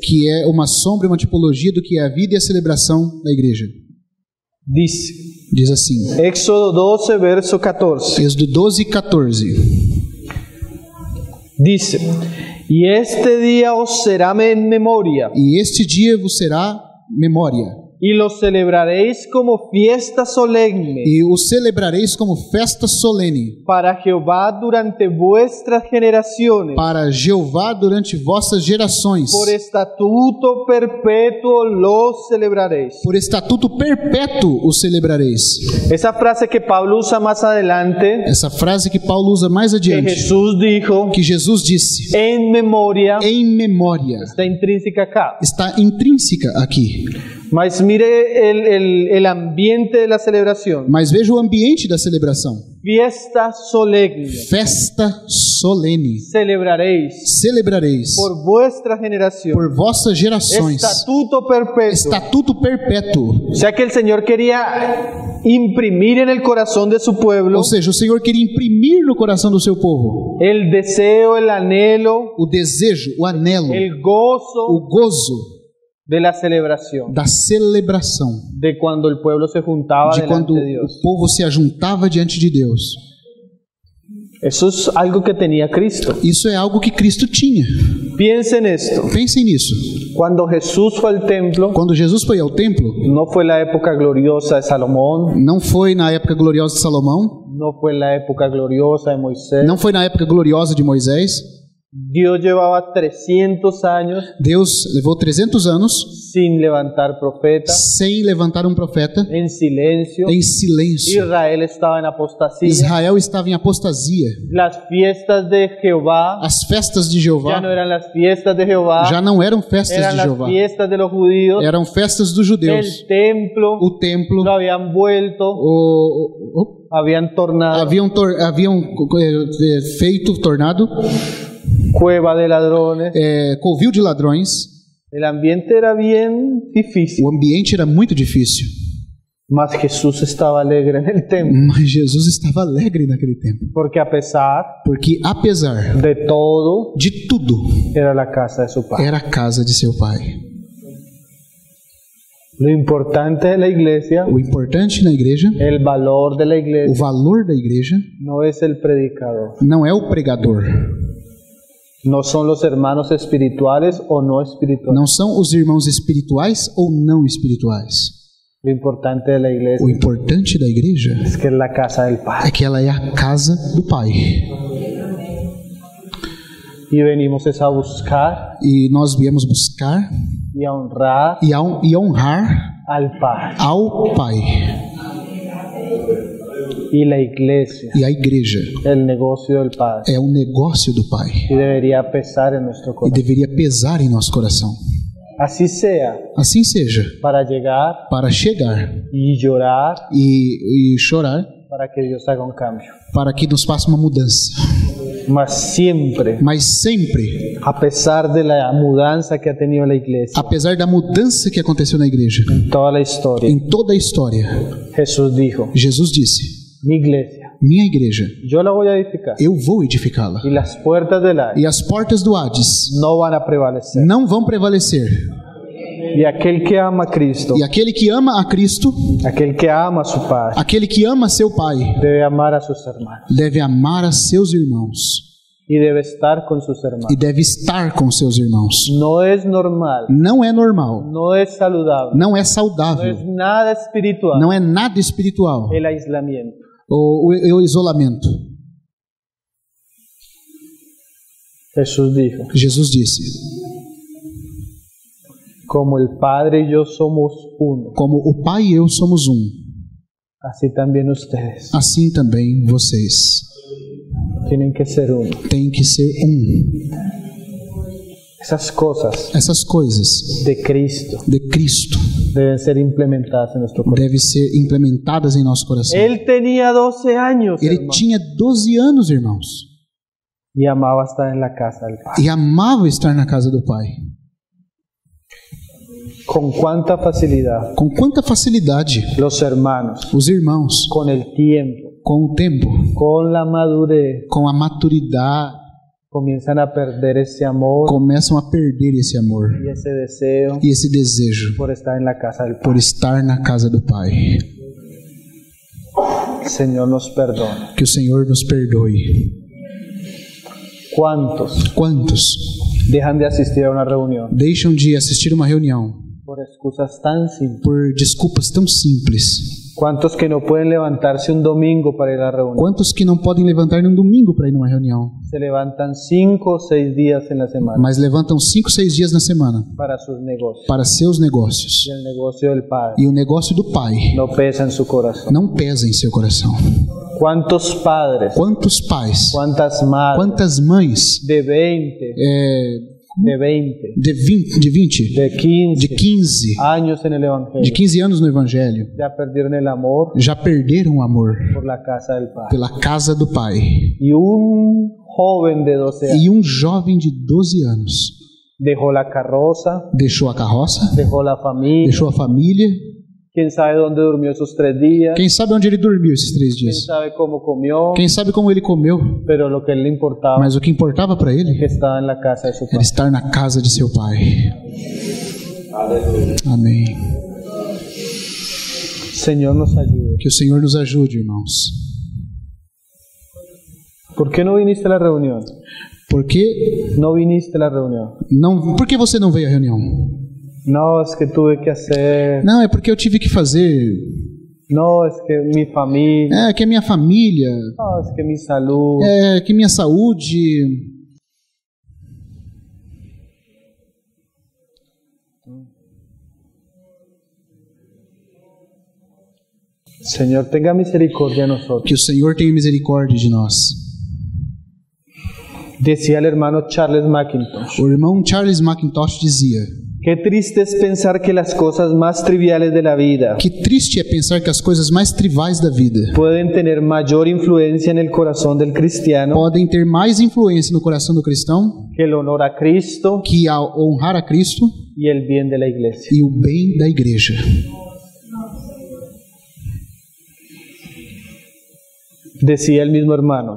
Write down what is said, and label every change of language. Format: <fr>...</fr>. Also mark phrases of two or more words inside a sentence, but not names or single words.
<pt>que é uma sombra e uma tipologia do que é a vida e a celebração da igreja.</pt> <es>Dice,</es> <pt>Diz assim,</pt> <es>Éxodo 12, verso 14,</es> <pt>Êxodo 12, 14.</pt> <es>dice, y este día os será en memoria,</es> <pt>E este dia vos será memória,</pt> <es>y lo celebraréis como fiesta solemne</es> <pt>e o celebrareis como festa solene</pt> <es>para Jehová durante vuestras generaciones.</es> <pt>para Jeová durante vossas gerações.</pt> <es>Por estatuto perpetuo lo celebraréis.</es> <pt>Por estatuto perpétuo o celebrareis.</pt> <es>Esa frase que Pablo usa más adelante,</es> <pt>Essa frase que Paulo usa mais que adiante,</pt> <es>Jesús dijo,</es> <pt>que Jesus disse,</pt> <es>en memoria,</es> <pt>em memória,</pt> <es>está intrínseca acá.</es> <pt>está intrínseca aqui.</pt> <es>Mas mire el ambiente de la celebración.</es> <pt>Mas veja o ambiente da celebração.</pt> <es>Fiesta solemne.</es> <pt>Festa solene.</pt> <es>Celebraréis</es> <pt>Celebrareis</pt> <es>por vuestra generación.</es> <pt>por vossas gerações.</pt> <es>Estatuto perpetuo.</es> <pt>Estatuto perpétuo.</pt> <es>O sea que el Señor quería imprimir en el corazón de su pueblo</es> <pt>Ou seja, o Senhor queria imprimir no coração do seu povo</pt> <es>el deseo, el anhelo,</es> <pt>o desejo, o anelo,</pt> <es>el gozo</es> <pt>o gozo</pt> <es>de la celebración,</es> <pt>da celebração,</pt> <es>de cuando el pueblo se juntaba</es> <pt>de</pt> <es>delante</es> <pt>quando</pt> <es>de</es> <pt>o</pt> <es>Dios.</es> <pt>povo se ajuntava diante de Deus.</pt> <es>Eso es algo que tenía Cristo.</es> <pt>Isso é algo que Cristo tinha.</pt> <es>Piensen esto.</es> <pt>Pensem nisso.</pt> <es>Cuando Jesús fue al templo,</es> <pt>Quando Jesus foi ao templo,</pt> <es>no fue la época gloriosa de Salomón,</es> <pt>não foi na época gloriosa de Salomão,</pt> <es>no fue la época gloriosa de Moisés.</es> <pt>não foi na época gloriosa de Moisés.</pt> <es>Dios llevaba 300 años</es> <pt>Deus levou 300 anos</pt> <es>sin levantar profeta,</es> <pt>sem levantar um profeta,</pt> <es>en silencio.</es> <pt>em silêncio.</pt> <es>Israel estaba en apostasía.</es> <pt>Israel estava em apostasia.</pt> <es>Las fiestas de Jehová</es> <pt>As festas de</pt> <es>ya</es> <pt>Jeová</pt> <es>no eran las fiestas de Jehová,</es> <pt>já não eram festas</pt> <es>eran</es> <pt>de</pt> <es>las</es> <pt>Jeová,</pt> <es>fiestas de los judíos.</es> <pt>eram festas dos judeus.</pt> <es>El templo</es> <pt>O templo,</pt> <es>lo habían vuelto, habían tornado</es> <pt>haviam feito tornado,</pt> <es>cueva de ladrones.</es> <pt>covil de ladrões.</pt> <es>El ambiente era bien difícil,</es> <pt>O ambiente era muito difícil,</pt> <es>mas Jesús estaba alegre en el templo,</es> <pt>mas Jesus estava alegre naquele tempo,</pt> <es>porque a pesar</es> <pt>porque apesar</pt> <es>de todo,</es> <pt>de tudo,</pt> <es>era la casa de su padre.</es> <pt>era a casa de seu pai.</pt> <es>Lo importante de la iglesia,</es> <pt>O importante na igreja,</pt> <es>el valor de la</es> <pt>o</pt> <es>iglesia,</es> <pt>valor da igreja,</pt> <es>no es el predicador,</es> <pt>não é o pregador,</pt> <es>no son los hermanos espirituales o no espirituales.</es> <pt>não são os irmãos espirituais ou não espirituais.</pt> <es>Lo importante de la iglesia</es> <pt>O importante da igreja</pt> <es>es que es la casa del</es> <pt>é</pt> <es>Padre.</es> <pt>que ela é a casa do Pai.</pt> <es>Y venimos es a buscar</es> <pt>E nós viemos buscar</pt> <es>y a honrar</es> <pt>e honrar</pt> <es>al Padre.</es> <pt>ao Pai.</pt> <es>Y la iglesia,</es> <pt>E a igreja</pt> <es>el negocio del Padre.</es> <pt>é um negócio do Pai.</pt> <es>Y debería pesar en nuestro</es> <pt>E</pt> <es>corazón.</es> <pt>deveria pesar em nosso coração.</pt> <es>Así sea,</es> <pt>Assim seja,</pt> <es>para llegar</es> <pt>para chegar</pt> <es>y llorar</es> <pt>e chorar,</pt> <es>para que Dios haga un cambio.</es> <pt>para que nos faça uma mudança.</pt> <es>Mas siempre,</es> <pt>Mas sempre,</pt> <es>a pesar de la mudanza que ha tenido la iglesia,</es> <pt>apesar da mudança que aconteceu na igreja,</pt> <es>en toda la historia,</es> <pt>em toda a história,</pt> <es>Jesús dijo,</es> <pt>Jesus disse:</pt> <es>mi iglesia,</es> <pt>minha igreja,</pt> <es>yo la voy a edificar</es> <pt>eu vou edificá-la.</pt> <es>y las puertas del Hades</es> <pt>E as portas do Hades</pt> <es>no van a prevalecer.</es> <pt>não vão prevalecer.</pt> <es>Y aquel que ama a Cristo,</es> <pt>E aquele que ama a Cristo,</pt> <es>aquel que ama a su Padre,</es> <pt>aquele que ama seu Pai,</pt> <es>debe amar a sus hermanos</es> <pt>deve amar a seus irmãos</pt> <es>y debe estar con sus hermanos.</es> <pt>e deve estar com seus irmãos.</pt> <es>No es normal,</es> <pt>Não é normal,</pt> <es>no es saludable,</es> <pt>não é</pt> <es>no es</es> <pt>saudável,</pt> <es>nada espiritual</es> <pt>não é nada espiritual</pt> <es>el aislamiento.</es> <pt>o isolamento.</pt> <es>Jesús dijo,</es> <pt>Jesus disse:</pt> <es>como el Padre y yo somos uno,</es> <pt>como o Pai e eu somos um,</pt> <es>así también ustedes</es> <pt>assim também vocês</pt> <es>tienen que ser uno.</es> <pt>têm que ser um.</pt> <es>Esas cosas</es> <pt>Essas coisas</pt> <es>de Cristo</es> <pt>de Cristo</pt> <es>deben ser implementadas en nuestro corazón.</es> <pt>devem ser implementadas em nosso coração.</pt> <es>Él tenía 12 años,</es> <pt>Ele</pt> <es>hermano,</es> <pt>tinha 12 anos, irmãos,</pt> <es>y amaba estar en la casa del Padre.</es> <pt>e amava estar na casa do Pai.</pt> <es>Con cuánta facilidad</es> <pt>Com quanta facilidade</pt> <es>los hermanos,</es> <pt>os irmãos,</pt> <es>con el tiempo,</es> <pt>com o tempo,</pt> <es>con la madurez,</es> <pt>com a maturidade,</pt> <es>comienzan a perder ese amor</es> <pt>começam a perder esse amor</pt> <es>y ese deseo</es> <pt>e esse desejo</pt> <es>por estar en la casa del</es> <pt>por</pt> <es>Padre.</es> <pt>estar na casa do Pai.</pt> <es>El Señor nos perdona.</es> <pt>Que o Senhor nos perdoe.</pt> <es>¿Cuántos</es> <pt>Quantos</pt> <es>dejan de asistir a una reunión</es> <pt>deixam de assistir uma reunião</pt> <es>por excusas tan simples?</es> <pt>por desculpas tão simples?</pt> <es>¿Cuántos que no pueden levantarse un domingo para ir a la reunión?</es> <pt>Quantos que não podem levantar num domingo para ir numa reunião,</pt> <es>Se levantan 5 o 6 días en la semana</es> <pt>mas levantam 5, 6 dias na semana</pt> <es>para sus negocios.</es> <pt>para seus negócios?</pt> <es>Y el negocio del Padre</es> <pt>E o negócio do Pai</pt> <es>no pesa en su corazón.</es> <pt>não pesa em seu coração.</pt> <es>¿Cuántos padres,</es> <pt>Quantos pais,</pt> <es>cuántas madres</es> <pt>quantas mães</pt> <es>de 20, de 20,</es> <pt>de 20,</pt> <es>de 15</es> <pt>de 15,</pt> <es>años en el</es> <pt>de</pt> <es>Evangelio</es> <pt>15 anos no Evangelho</pt> <es>ya perdieron el amor</es> <pt>já perderam o amor</pt> <es>por la casa del Padre?</es> <pt>pela casa do Pai?</pt> <es>Y un joven de 12 años</es> <pt>E um jovem de 12 anos</pt> <es>dejó la carroza,</es> <pt>deixou a carroça,</pt> <es>dejó la familia,</es> <pt>deixou a família.</pt> <es>quién sabe dónde durmió esos 3 días,</es> <pt>Quem sabe onde ele dormiu esses 3</pt> <es>quién</es> <pt>dias?</pt> <es>sabe cómo comió,</es> <pt>Quem sabe como ele comeu?</pt> <es>pero lo que le importaba</es> <pt>Mas o que importava para</pt> <es>es que</es> <pt>ele</pt> <es>estaba en la casa de su</es> <pt>era</pt> <es>Padre.</es> <pt>estar na casa de seu Pai. Amém.</pt> <es>Señor nos ayude.</es> <pt>Que o Senhor nos ajude, irmãos.</pt> <es>¿Por qué no viniste a la reunión?</es> <pt>Por que</pt> <es>No viniste a la reunión.</es> <pt>não? Por que você não veio à reunião?</pt> <es>No, es que tuve que hacer.</es> <pt>Não, é porque eu tive que fazer.</pt> <es>No, es que mi familia.</es> <pt>É que a minha família.</pt> <es>No, es que mi salud.</es> <pt>É que minha saúde.</pt> <es>Señor, tenga misericordia de nosotros.</es> <pt>Que o Senhor tenha misericórdia de nós.</pt> <es>Decía el hermano Charles McIntosh.</es> <pt>O irmão Charles McIntosh dizia:</pt> <es>Qué triste es pensar que las cosas más triviales de la vida</es> <pt>que triste é pensar que as coisas mais trivais da vida</pt> <es>pueden tener mayor influencia en el corazón del cristiano</es> <pt>podem ter mais influência no coração do cristão</pt> <es>que el honor a Cristo</es> <pt>que a honrar a Cristo</pt> <es>y el bien de la iglesia.</es> <pt>e o bem da igreja.</pt> <es>Decía el mismo hermano,</es>